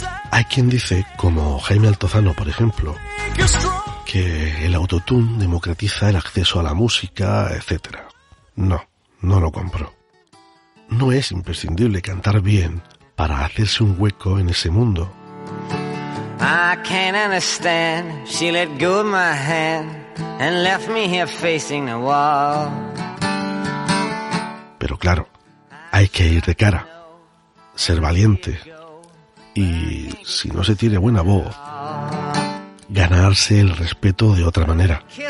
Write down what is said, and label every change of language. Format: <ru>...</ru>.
<es>Hay quien dice, como Jaime Altozano, por ejemplo, que el autotune democratiza el acceso a la música, etc. No lo compro. No es imprescindible cantar bien para hacerse un hueco en ese mundo.</es> <en>I can't understand. She let go of my hand and left me here facing the wall.</en> <es>Pero claro, hay que ir de cara, ser valiente y, si no se tiene buena voz, ganarse el respeto de otra manera.</es>